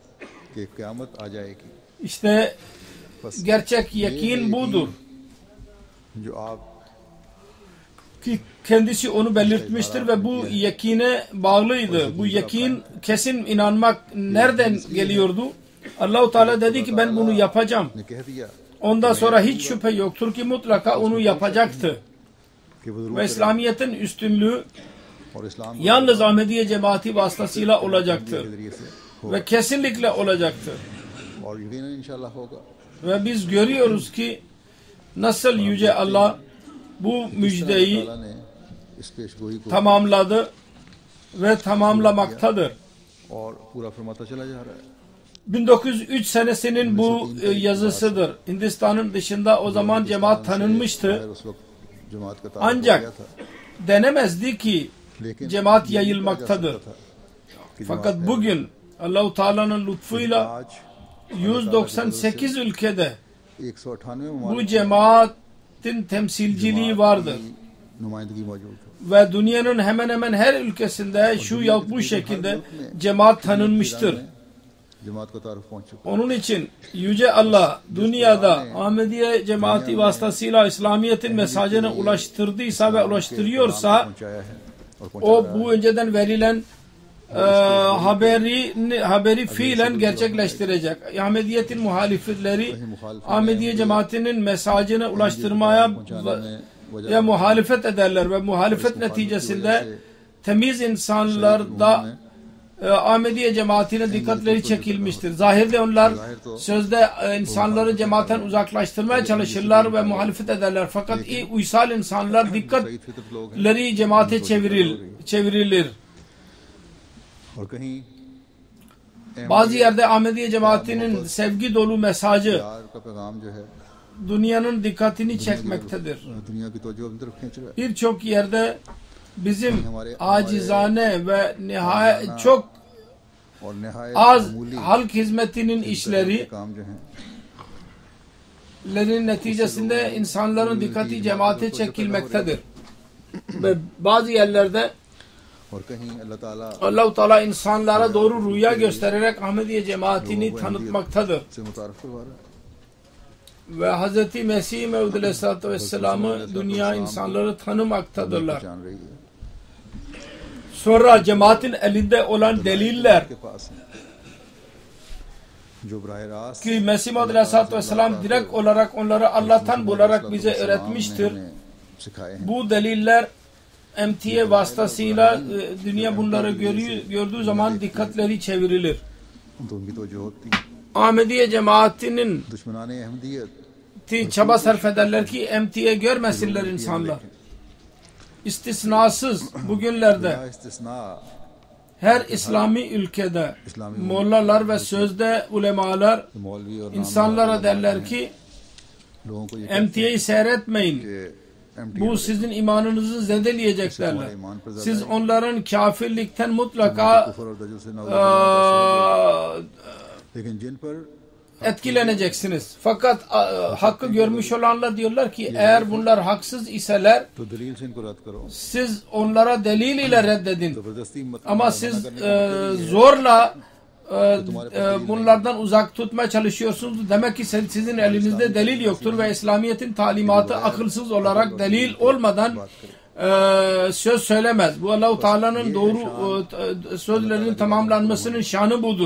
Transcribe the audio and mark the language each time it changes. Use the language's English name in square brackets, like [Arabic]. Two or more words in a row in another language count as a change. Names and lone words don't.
[Turkish] İşte gerçek yakin budur. Ki kendisi onu belirtmiştir ve bu yakine bağlıydı. Bu yakin, kesin inanmak nereden geliyordu? Allah-u Teala dedi ki ben bunu yapacağım. [Hindi] ने कह दिया [Turkish] Ondan sonra hiç şüphe yoktur ki mutlaka onu yapacaktı. [Hindi] कि वो जरूर [Turkish] Ve İslamiyet'in üstünlüğü [Hindi] और इस्लाम [Turkish] yalnız Ahmediye cemaati vasıtasıyla [Hindi] के [Turkish] olacaktır. [Hindi] जरिए से हो [Turkish] Ve kesinlikle olacaktır. [Hindi] और यकीनन इंशाल्लाह होगा। [Turkish] Ve biz görüyoruz ki nasıl Yüce Allah bu müjdeyi [Hindi] अल्लाह ने इस पेशगोई को [Turkish] tamamladı ve tamamlamaktadır. [Hindi] और पूरा फरमाता चला जा रहा है। [Turkish] 1903 senesinin bu yazısıdır. Hindistan'ın dışında o zaman cemaat tanınmıştı. [Hindi] उस वक्त जमात का तारुफ हो [Turkish] Ancak [Hindi] गया था, [Turkish] denemezdi ki [Hindi] लेकिन [Turkish] cemaat [Hindi] ये [Turkish] yayılmaktadır. [Hindi] कहा जा सकता था कि [Turkish] Fakat [Hindi] जमात है। [Turkish] bugün Allah-u Teala'nın lütfuyla [Hindi] आज [Turkish] 198 ülkede 198 bu cemaatin temsilciliği vardır. [Hindi] नुमाइंदगी मौजूद है। [Turkish] Ve dünyanın hemen hemen her ülkesinde şu ya bu şekilde cemaat tanınmıştır. [Hindi] जमात को तारुफ पहुंच चुका [Turkish] Onun için Yüce Allah dünyada Ahmediye cemaati vasıtasıyla İslamiyet'in mesajını ulaştırdıysa ve ulaştırıyorsa [Hindi] पहुंचाया है और [Turkish] o bu önceden verilen haberi fiilen gerçekleştirecek. Ahmediyet'in muhalifleri Ahmediye cemaatinin mesajını ulaştırmaya ve muhalefet ederler ve muhalefet neticesinde temiz insanlarda Ahmediye cemaatine dikkatleri çekilmiştir. Zahirde onlar sözde insanları cemaatten uzaklaştırmaya çalışırlar ve muhalefet ederler. Fakat uysal insanlar dikkatleri cemaate çevrilir. [Hindi] और कहीं [Turkish] Bazı yerde Ahmediye cemaatinin sevgi dolu mesajı [Hindi] प्यार का पैगाम जो है [Turkish] dünyanın dikkatini çekmektedir. [Hindi] दुनिया की तवज्जो अपनी तरफ खींच रहा है। [Turkish] Birçok yerde bizim acizane ve nihayet çok [Hindi] और निहायत [Turkish] az [Hindi] मामूली [Turkish] halk hizmetinin işleri [Hindi] काम जो है [Turkish] lerin neticesinde insanların dikkati cemaate çekilmektedir. Ve bazı yerlerde [Hindi] और कहीं अल्लाह ताला [Turkish] Allah-u Teala insanlara doğru rüya göstererek Ahmediye cemaatini tanıtmaktadır. [Hindi] से मुतारफ करवा रहा है। [Turkish] Ve Hz. Mesih Mevud [Arabic] عليه الصلاة والسلام'ı [Turkish] dünya insanları tanımaktadırlar. [Hindi] जान रही है [Turkish] Sonra cemaatin elinde olan deliller [Hindi] के पास है जो बराह रास्त [Turkish] ki Mesih Mevud [Arabic] عليه الصلاة والسلام [Turkish] direkt olarak onları Allah'tan bularak bize öğretmiştir. [Hindi] सिखाए हैं। [Turkish] Bu deliller emtiye vasıtasıyla dünya bunları gördüğü zaman dikkatleri çevrilir. [Hindi] तो उनकी तवज्जो होती है। [Turkish] Ahmediye cemaatinin [Hindi] दुश्मनाने अहमदियत [Turkish] çaba sarf ederler ki emtiye görmesinler insanlar. İstisnasız bugünlerde [Hindi] या इस्तिस्ना [Turkish] her İslami ülkede mollalar ve sözde ulemalar [Hindi] मौलवी और [Turkish] insanlara derler ki [Hindi] लोगों को ये [Turkish] emtiyeyi seyretmeyin. [Hindi] कि MT [Turkish] Bu sizin imanınızı zedeleyecek derler. Siz onların kafirlikten mutlaka [Hindi] कुफर और दजल से नवाज लेकिन जिन पर [Turkish] etkileneceksiniz. Fakat hakkı görmüş olanlar diyorlar ki eğer bunlar haksız iseler [Hindi] तो दलील से इनको रद्द करो। [Turkish] siz onlara delil ile reddedin. [Hindi] जबरदस्ती मत [Turkish] Ama siz zorla bunlardan uzak tutmaya çalışıyorsunuz. Demek ki sizin elinizde delil yoktur ve İslamiyet'in talimatı akılsız olarak delil olmadan söz söylemez. Bu Allah-u Teala'nın doğru sözlerinin tamamlanmasının şanı budur.